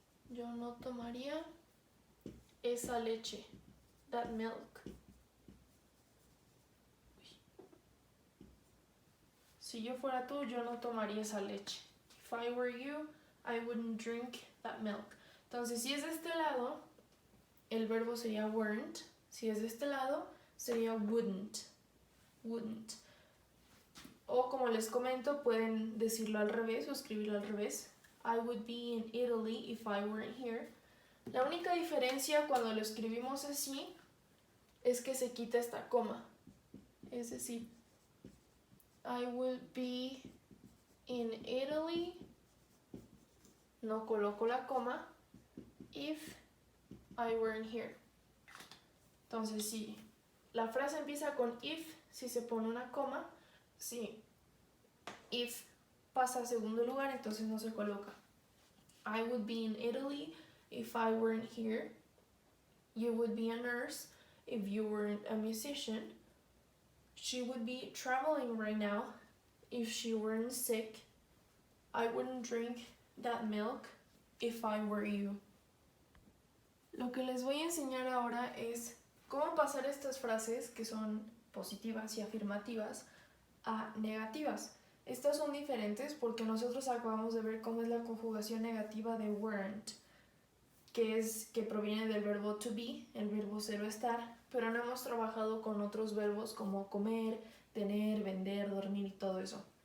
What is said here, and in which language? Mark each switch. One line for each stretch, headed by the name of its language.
Spanish: Yo no tomaría esa leche,
English: that milk.
Spanish: Si yo fuera tú, yo no tomaría esa leche.
English: If I were you, I wouldn't drink that milk.
Spanish: Entonces, si es de este lado, el verbo sería weren't. Si es de este lado, sería wouldn't. Wouldn't. O como les comento, pueden decirlo al revés o escribirlo al revés.
English: I would be in Italy if I weren't here.
Spanish: La única diferencia cuando lo escribimos así es que se quita esta coma. Es decir,
English: I would be in Italy,
Spanish: no coloco la coma,
English: if I weren't here.
Spanish: Entonces, si la frase empieza con if, si se pone una coma, si if pasa a segundo lugar, entonces no se coloca.
English: I would be in Italy if I weren't here. You would be a nurse if you weren't a musician. She would be traveling right now if she weren't sick. I wouldn't drink that milk if I were you.
Spanish: Lo que les voy a enseñar ahora es cómo pasar estas frases que son positivas y afirmativas a negativas. Estas son diferentes porque nosotros acabamos de ver cómo es la conjugación negativa de weren't, que proviene del verbo to be, el verbo ser o estar, pero no hemos trabajado con otros verbos como comer, tener, vender, dormir y todo eso.